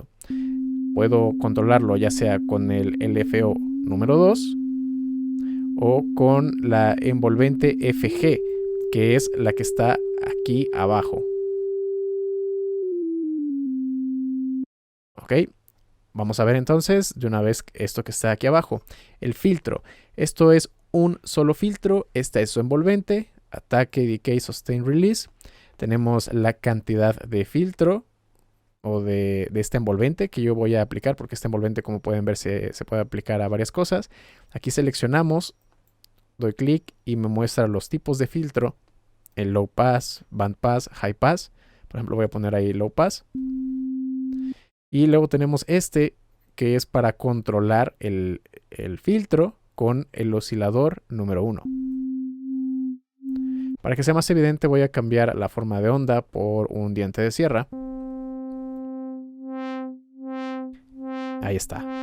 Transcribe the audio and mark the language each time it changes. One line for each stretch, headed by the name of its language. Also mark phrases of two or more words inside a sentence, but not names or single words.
Spanish: Puedo controlarlo ya sea con el LFO número 2 o con la envolvente FG, que es la que está aquí abajo. Ok, vamos a ver entonces de una vez esto que está aquí abajo. El filtro. Esto es un solo filtro. Esta es su envolvente, ataque,
English: decay, sustain, release.
Spanish: Tenemos la cantidad de filtro o de este envolvente que yo voy a aplicar, porque este envolvente, como pueden ver, se puede aplicar a varias cosas. Aquí seleccionamos, doy clic y me muestra los tipos de filtro: el
English: low pass, band pass, high pass.
Spanish: Por ejemplo, voy a poner ahí
English: low pass.
Spanish: Y luego tenemos este, que es para controlar el filtro con el oscilador número 1. Para que sea más evidente, voy a cambiar la forma de onda por un diente de sierra. Ahí está.